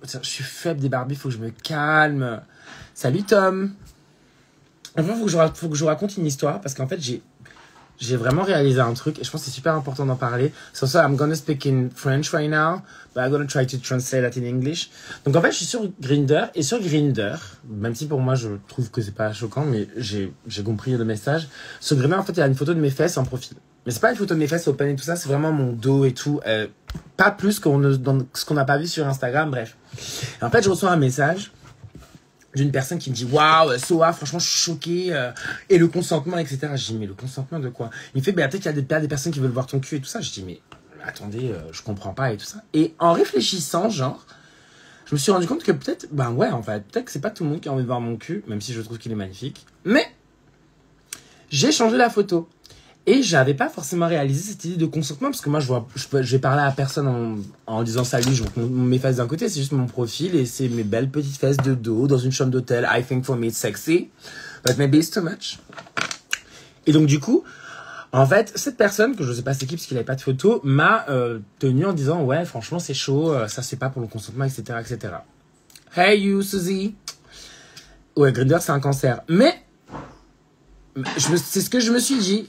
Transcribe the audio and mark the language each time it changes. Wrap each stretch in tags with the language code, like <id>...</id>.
<fr>Je suis faible des barbus, faut que je me calme. Salut, Tom. Enfin, faut que je vous raconte une histoire, parce qu'en fait, j'ai vraiment réalisé un truc, et je pense que c'est super important d'en parler.</fr> <en>So I'm gonna speak in French right now, but I'm gonna try to translate that in English.</en> <fr>Donc en fait, je suis sur Grindr, et sur Grindr, même si pour moi, je trouve que c'est pas choquant, mais j'ai compris le message. Sur Grindr, en fait, il y a une photo de mes fesses en profil. Mais c'est pas une photo de mes fesses open et tout ça, c'est vraiment mon dos et tout. Pas plus dans ce qu'on n'a pas vu sur Instagram, bref. Et en fait, je reçois un message d'une personne qui me dit « Waouh, Soa, franchement, je suis choquée. Et le consentement, etc. » Je dis « Mais le consentement de quoi ?» Il me fait « Peut-être qu'il y a des personnes qui veulent voir ton cul et tout ça. » Je dis « Mais attendez, je comprends pas et tout ça. » Et en réfléchissant, genre, je me suis rendu compte que peut-être, en fait, peut-être que c'est pas tout le monde qui a envie de voir mon cul, même si je trouve qu'il est magnifique. Mais j'ai changé la photo. Et j'avais pas forcément réalisé cette idée de consentement, parce que moi, je vais parler à personne en disant salut, je montre mes fesses d'un côté, c'est juste mon profil, et c'est mes belles petites fesses de dos, dans une chambre d'hôtel.</fr> <en>I think for me it's sexy, but maybe it's too much.</en> <fr>Et donc, du coup, en fait, cette personne, que je sais pas c'est qui, parce qu'il avait pas de photo, m'a tenu en disant, ouais, franchement, c'est chaud, ça c'est pas pour le consentement, etc., etc.</fr> <en>Hey you, Suzy.</en> <fr>Ouais, Grindr, c'est un cancer. Mais, c'est ce que je me suis dit.</fr>